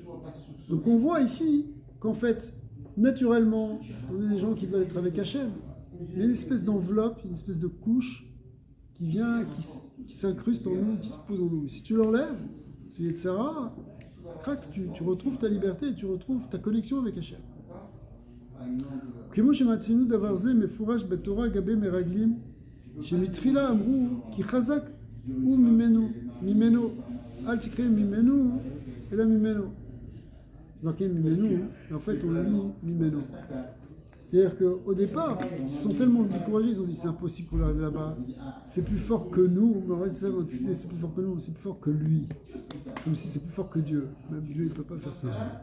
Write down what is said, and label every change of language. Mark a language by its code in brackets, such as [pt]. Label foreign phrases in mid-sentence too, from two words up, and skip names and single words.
[fr] Donc on voit ici qu'en fait, naturellement, on est des gens qui veulent être avec Hachem. Il y a une espèce d'enveloppe, une espèce de couche qui vient, qui s'incruste en nous, qui se pose en nous. Et si tu l'enlèves, ce Yetzara, crac, tu retrouves ta liberté, tu retrouves ta connexion avec Hachem. [he] כמו שמצינו דבר זה מפורש בתורה גבי מרגלים שמתחילה אמרו כי חזק הוא ממנו אל תקרא ממנו אלא ממנו. [fr] C'est marqué ממנו, mais en fait on lit ממנו. C'est-à-dire qu'au départ, ils sont tellement découragés, ils ont dit c'est impossible pour arriver là-bas, c'est plus fort que nous, c'est plus fort que nous, c'est plus fort que lui. Comme si c'est plus fort que Dieu. Même Dieu il ne peut pas faire ça.